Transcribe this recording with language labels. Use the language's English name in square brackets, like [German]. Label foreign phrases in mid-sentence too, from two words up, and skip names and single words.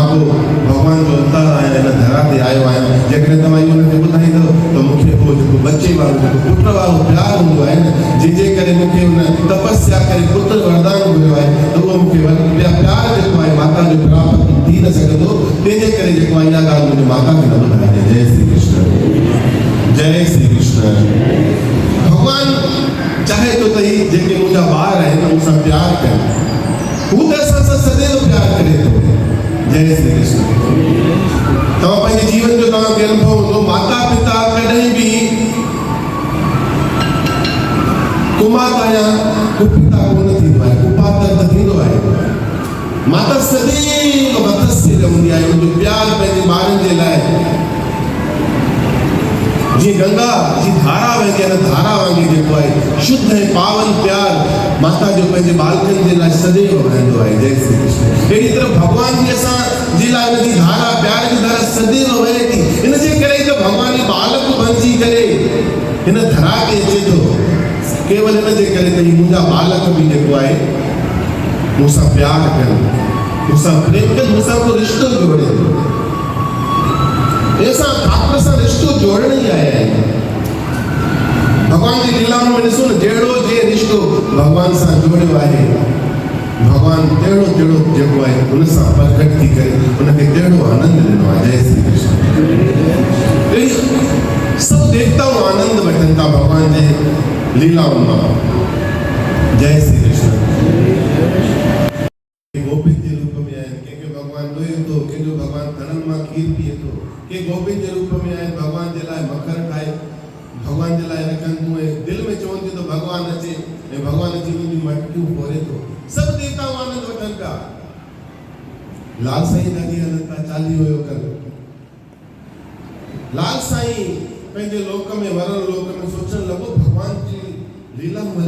[Sindhi] को भगवान जो अवतार आहियां हिन धरा ते आयो आहियां जेकॾहिं तव्हां इहो हुनखे ॿुधाईंदव त मूंखे उहो जेको बचे वारो जेको पुट वारो प्यारु हूंदो आहे न जंहिंजे करे मूंखे हुन तपस्या करे पुत्र वरदान घुरियो आहे त उहो मूंखे प्यारु जेको आहे माता जो प्राप्त थी न सघंदो तंहिंजे करे जेको आहे इहा ॻाल्हि मुंहिंजी माता खे न ॿुधाइजे जय श्री कृष्ण जय श्री कृष्ण भगवान चाहे तो तही जेके मुंहिंजा ॿार आहिनि मूंसां प्यारु कनि हू त असां सां सदैव प्यारु करे थो जय श्री कृष्ण तव्हां पंहिंजे जीवन जो तव्हांखे अनुभव हूंदो माता पिता कॾहिं बि कुमाता या कुपिता कोन थींदो आहे कुपातर त थींदो आहे माता सदैव वतस्य रहंदी आहे उनजो प्यारु पंहिंजे ॿारनि जे लाइ जी गंगा जी धारा वही है धारा वांगी जेको आहे शुद्ध ऐं पावन प्यार माता जो पंहिंजे बालकनि जे लाइ सदैव रहंदो आहे जय श्री कृष्ण अहिड़ी तरह भगवान जी असां जे लाइ हुनजी धारा प्यार जी धारा सदैव वहे थी हिनजे करे त भगवान जी बालक बणिजी करे हिन धरा ते अचे थो केवल हिनजे करे त मुंहिंजा बालक बि जेको आहे मूंसां प्यारु कनि मूंसां प्रेम कनि मूंसां को रिश्तो जोड़े ऐसा ठाकुर सां रिश्तो जोड़ण ई आया आहिनि भगवान जी लीलाउनि में ॾिसो न जहिड़ो जे रिश्तो भगवान सां जोड़ियो आहे भगवान तहिड़ो तहिड़ो जेको आहे हुन सां प्रकट थी करे हुनखे तहिड़ो आनंद ॾिनो आहे जय श्री कृष्ण सभु देवताऊं आनंद वठनि था भगवान जे लीलाउनि मां जय श्री कृष्ण गोपिन जे रूप में आहिनि कंहिंखे भगवान ॾोहे थो कंहिंजो भगवान धननि मां खीर पीए थो के गोपिन जे रूप में आहिनि भगवान जे लाइ मखर ठाहे भगवान जे लाइ रखनि तूं ऐं दिलि में चवनि थियूं त भगवान अचे ऐं भगवान अची मुंहिंजूं मटकियूं फोरे थो सभु देवताऊं आनंद वठनि पिया लाल साईं ॾाढी आनंद पिया चालीहो हुयो कर लाल साईं पंहिंजे लोक में वरण लोक में सोचण लॻो भॻवान जी लीलाऊं हली